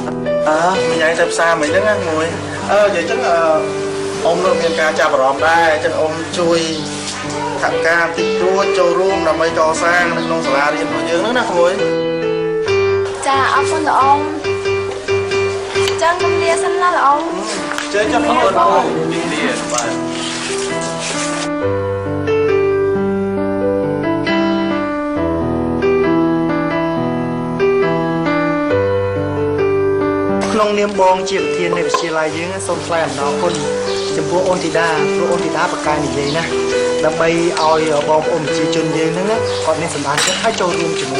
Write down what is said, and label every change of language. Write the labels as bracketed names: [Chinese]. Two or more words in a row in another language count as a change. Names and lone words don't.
[Khmer] មីងឯងទៅផ្សារមិនហ្នឹងណាមួយនិយាយអញ្ចឹងអ៊ំនៅមានការចាប់អារម្មណ៍ដែរអញ្ចឹងអ៊ំជួយថវិកាតិចតួចចូលរួមដើម្បីកសាងនៅក្នុងសាលារៀនរបស់យើងហ្នឹងណាក្មួយ ចាអរគុណលោកអ៊ំចឹងខ្ញុំលាសិនណាលោកអ៊ំ [Vietnamese] chơi cho nó thôi đi đi bạn [Khmer] ក្នុងនាមបងជាប្រធាននៃវិទ្យាល័យយើងសូមថ្លែងអំណរគុណចំពោះអូនធីតាព្រោះអូនធីតាប្រកាសនិយាយណាដើម្បីឲ្យបងប្អូនប្រជាជនយើងហ្នឹងគាត់មានសម្ដានចិត្តឲ្យចូលរួមជាមួយ